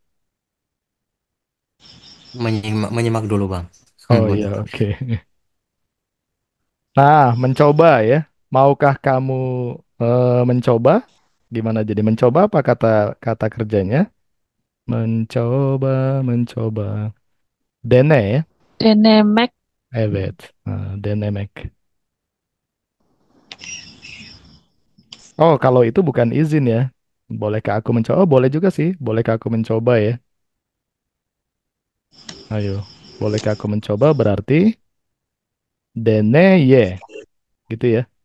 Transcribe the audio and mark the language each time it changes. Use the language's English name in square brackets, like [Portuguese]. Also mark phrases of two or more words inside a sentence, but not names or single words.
[Indonesian] Menyimak dulu bang. Oh iya, oke. Nah, mencoba ya. Maukah kamu mencoba? Gimana jadi mencoba apa kata kata kerjanya? Mencoba, mencoba. Dene ya? Denemek, [Turkish] Evet. Denemek. [Indonesian] Oh, kalau itu bukan izin ya. Bolehkah aku mencoba? Oh, boleh juga sih. Bolehkah aku mencoba ya? Ayo. Bolehkah aku mencoba berarti dene ye. Gitu ya.